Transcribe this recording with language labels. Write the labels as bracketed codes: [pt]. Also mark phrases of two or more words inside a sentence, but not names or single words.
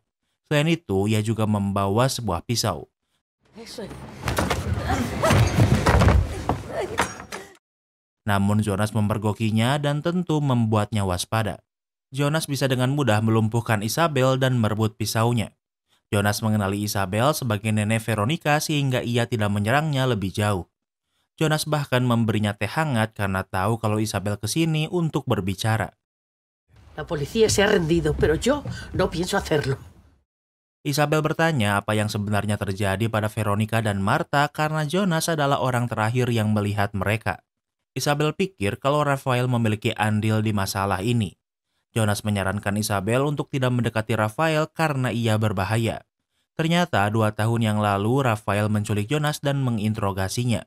[id] Selain itu, ia juga membawa sebuah pisau. Namun Jonas mempergokinya dan tentu membuatnya waspada. Jonas bisa dengan mudah melumpuhkan Isabel dan merebut pisaunya. Jonas mengenali Isabel sebagai nenek Veronica sehingga ia tidak menyerangnya lebih jauh. Jonas bahkan memberinya teh hangat karena tahu kalau Isabel kesini untuk berbicara. [es] La policía se ha rendido, pero yo no pienso hacerlo. [id] Isabel bertanya apa yang sebenarnya terjadi pada Veronica dan Martha karena Jonas adalah orang terakhir yang melihat mereka. Isabel pikir kalau Rafael memiliki andil di masalah ini. Jonas menyarankan Isabel untuk tidak mendekati Rafael karena ia berbahaya. Ternyata 2 tahun yang lalu Rafael menculik Jonas dan menginterogasinya.